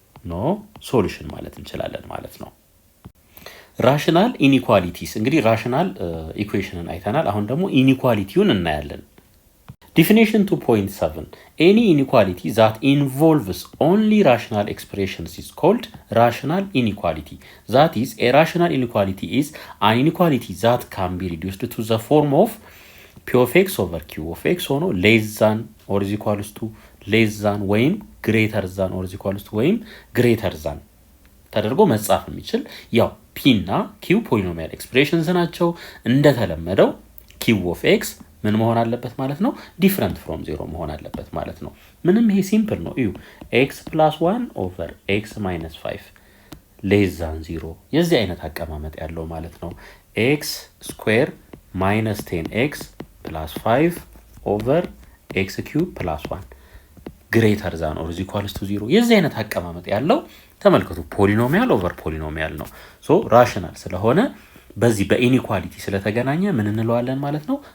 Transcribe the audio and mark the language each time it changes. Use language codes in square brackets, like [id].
[am] ኖ ሶሉሽን ማለት እንችላለን ማለት ነው። ራሽናል ኢኒኳሊቲስ እንግዲህ ራሽናል ኢኩዌሽንን አይተናል። አሁን ደግሞ ኢኒኳሊቲውን እናያለን። ዲፊኒሽን 2.7 [en] any inequality that involves only rational expressions is called rational inequality. That is, a rational inequality is an inequality that can be reduced to the form of p of x over q of x ሆኖ less than or is equals to less than ወይም greater than or is equals to ወይም greater than [am] ተደርጎ መጻፍ የሚችል ያው p እና q ፖሊኖሚያል ኤክስፕሬሽንስ ናቸው። እንደተለመደው q of x ምን መሆን አለበት ማለት ነው? ዲፈረንት ፍሮም 0 መሆን አለበት ማለት ነው። ምንም ይሄ ሲምፕል ነው። እዩ x + 1 ኦቨር x - 5 ሌስ ዛን 0 የዚህ አይነት አቀማመጥ ያለው ማለት ነው። x ስኩዌር ማይነስ 10x + 5 ኦቨር x³ + 1 ግሬተር ዛን ኦር ኢኳልስ ቱ 0 የዚህ አይነት አቀማመጥ ያለው ተመልከቱ። ፖሊኖሚያል ኦቨር ፖሊኖሚያል ነው። ራሽናል ስለሆነ በዚህ በኢኒኳሊቲ ስለተገናኘ ምን እንለዋለን ማለት ነው?